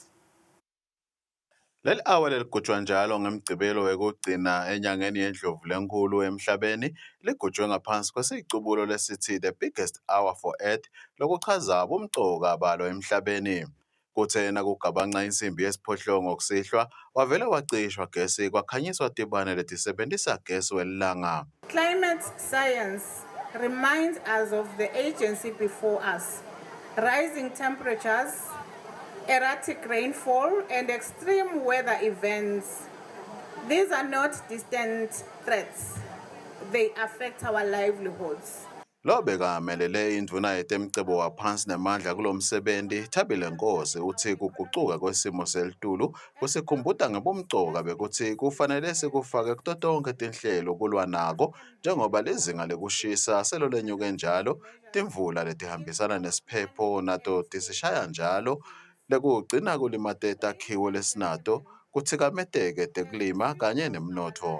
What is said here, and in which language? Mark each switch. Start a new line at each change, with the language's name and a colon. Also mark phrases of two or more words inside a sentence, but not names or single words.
Swati: Leli hour leligujwa njalo ngemgcibelo wekugcina enyangeni yendlovu lenkulu emhlabeni ligujwe ngaphansi kwesicubulo lesithi
English: The Biggest Hour for Earth
Swati: lokuchaza ubumcoka balo emhlabeni. Kuthena kugabanca insimbi yesiphohlongo kusihlwa wavela wacishwa gesi kwakhanyiswa tibane letisebentisa gesi welilanga.
English: Climate science reminds us of the agency before us. Rising temperatures, erratic rainfall, and extreme weather events. These are not distant threats. They affect our livelihoods.
Swati: Lobeka melele indvuna yetemcebo waphansi nemandla kulomsebenzi Thabile Nkosi uthi kugucuka kwesimo selitulu kusikhumbuta ngebumcoka bekuthi kufanele sikufake kuto tonke tinhlelo kulwa nako njengoba lezinga lekushisa selo lenyuke njalo timvula letihambisana nesiphepho nato tisishaya njalo lekugcina kulimate takhiwo lesinato kuthikameteke tekulima kanye nemnotho.